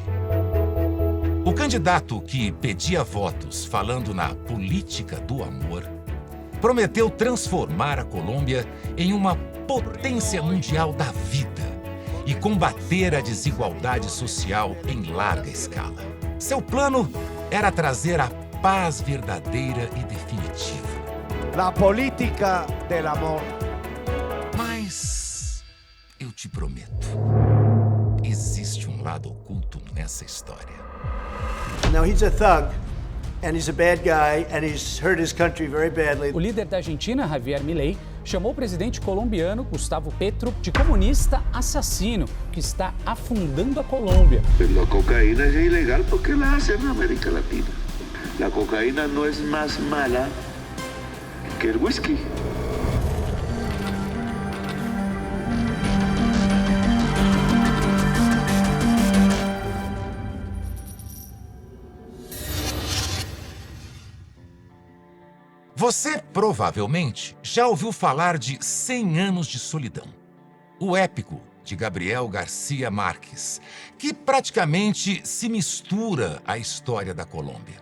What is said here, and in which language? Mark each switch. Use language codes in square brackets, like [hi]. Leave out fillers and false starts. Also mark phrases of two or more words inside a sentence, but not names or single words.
[pt] O candidato que pedia votos falando na política do amor prometeu transformar a Colômbia em uma potência mundial da vida e combater a desigualdade social em larga escala. Seu plano era trazer a paz verdadeira e definitiva. [es] La política del amor. [pt] Mas eu te prometo, existe um lado oculto nessa história. [en] Now he's a thug, and he's a bad guy, and he's hurt his country very badly. [pt] O líder da Argentina, Javier Milei, chamou o presidente colombiano, Gustavo Petro, de comunista assassino, que está afundando a Colômbia. [es] La cocaína es ilegal porque la hacen en América Latina. La cocaína no es más mala que el whisky. [pt] Você provavelmente já ouviu falar de 100 Anos de Solidão, o épico de Gabriel Garcia Marques, que praticamente se mistura à história da Colômbia.